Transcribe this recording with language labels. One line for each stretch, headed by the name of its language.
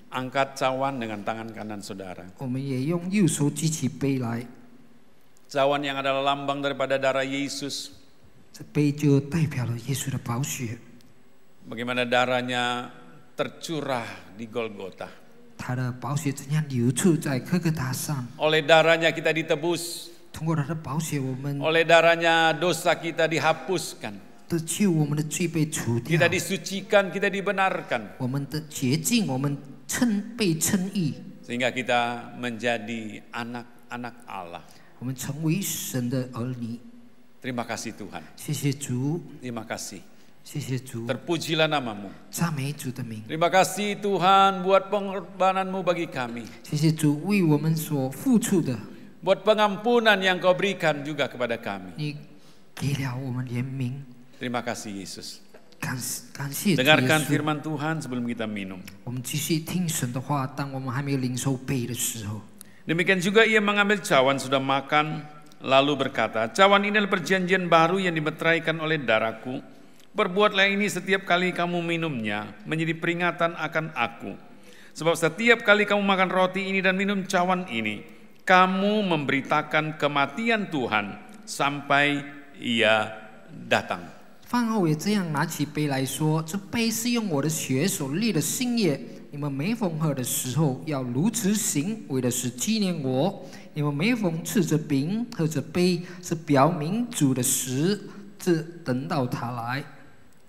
Indonesian: Angkat cawan dengan tangan kanan saudara.
Chinese: 我们也用右手举起杯来，
Indonesian: Cawan yang adalah lambang daripada darah Yesus.
Chinese: 这杯就代表了耶稣的宝血，
Indonesian: Bagaimana darahnya tercurah di Golgota.
Chinese: 他的宝血怎样流出在哥哥大上。
Indonesian: Oleh darahnya kita ditebus.
Chinese: 通过他的宝血，我们
Indonesian: Oleh darahnya dosa kita dihapuskan.
Chinese: 得救，我们的罪被除掉
Indonesian: Kita， disucikan, kita dibenarkan.
Chinese: 我们的洁净，我们被称义，
Indonesian: Sehingga kita menjadi anak-anak Allah.
Chinese: 我们成为神的儿女。
Indonesian: Terima kasih Tuhan.
Chinese: 谢谢主，
Indonesian: Terima kasih.
Chinese: 谢谢主，
Indonesian: Terpujilah namamu.
Chinese: 赞美主的名。
Indonesian: Terima kasih Tuhan buat pengorbananmu bagi kami.
Chinese: 谢谢主为我们所付出的，
Indonesian: Buat pengampunan yang kau berikan juga kepada kami.
Chinese: 你给了我们怜悯。
Indonesian: Terima kasih Yesus.
Chinese: 感谢主耶
Indonesian: Dengarkan
Chinese: 稣。
Indonesian: firman Tuhan sebelum kita minum.
Chinese: 我们继续听神的话，当我们还没有领受杯的时候，
Indonesian: Demikian juga ia mengambil cawan sudah makan. lalu berkata, cawan ini adalah perjanjian baru yang dimeteraikan oleh darahku. Perbuatlah ini setiap kali kamu minumnya, menjadi peringatan akan aku. Sebab setiap kali kamu makan roti ini dan minum cawan ini, kamu memberitakan kematian Tuhan sampai Ia datang.
Chinese: 饭后也这样拿起杯来说：“这杯是用我的血所立的新约。你们每逢喝的时候，要如此行，为的是纪念我。你们每逢吃着饼、喝着杯，是表明主的死，直等到他来。”